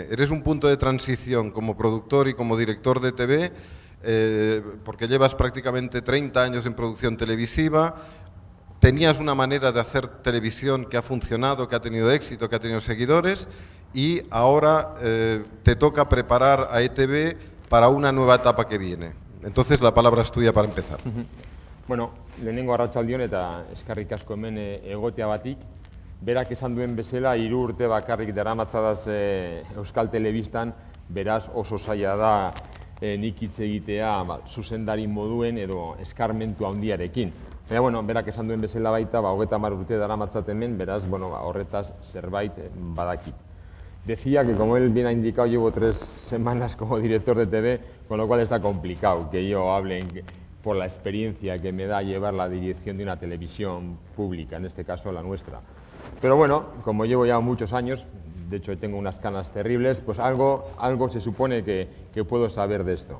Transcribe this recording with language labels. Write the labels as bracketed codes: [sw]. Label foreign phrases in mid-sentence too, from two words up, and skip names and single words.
[es] Eres un punto de transición como productor y como director de TV, porque llevas prácticamente 30 años en producción televisiva, tenías una manera de hacer televisión que ha funcionado, que ha tenido éxito, que ha tenido seguidores y ahora te toca preparar a ETV para una nueva etapa que viene. Entonces la palabra es tuya para empezar. [eu] Bueno, lehenengo arratsaldeon eta eskerrik asko hemen egoteagatik. Berak esan duen bezala, 3 urte bakarrik daramatzadaz Euskal Telebistan, beraz oso zaila da nik hitz egitea zuzendari moduen edo eskarmentu handiarekin. Baina, bueno, berak esan duen bezala baita, 30 urte daramatzat hemen, beraz, bueno, horretaz zerbait badakit. [es] Decía que, como él bien ha indicado, llevo 3 semanas como director de TV, con lo cual está complicado que yo hable por la experiencia que me da llevar la dirección de una televisión pública, en este caso la nuestra. Pero bueno, como llevo ya muchos años, de hecho tengo unas canas terribles, pues algo se supone que puedo saber de esto.